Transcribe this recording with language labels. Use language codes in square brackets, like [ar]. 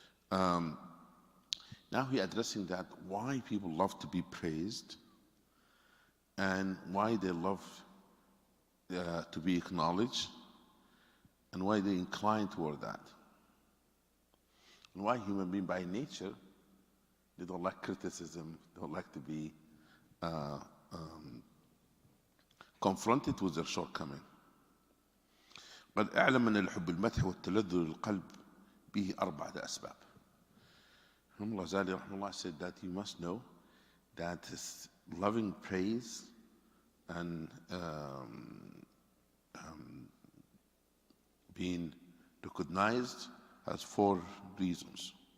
[en] Now he addressing that why people love to be praised and why they love to be acknowledged and why they incline toward that. And why human beings by nature, they don't like criticism, don't like to be confronted with their shortcoming. [ar] قد اعلم أن الحب المدح والتلذذ للقلب به أربعة أسباب. [en] Imam al-Ghazali rahimahullah said that you must know that loving praise and being recognized has four reasons.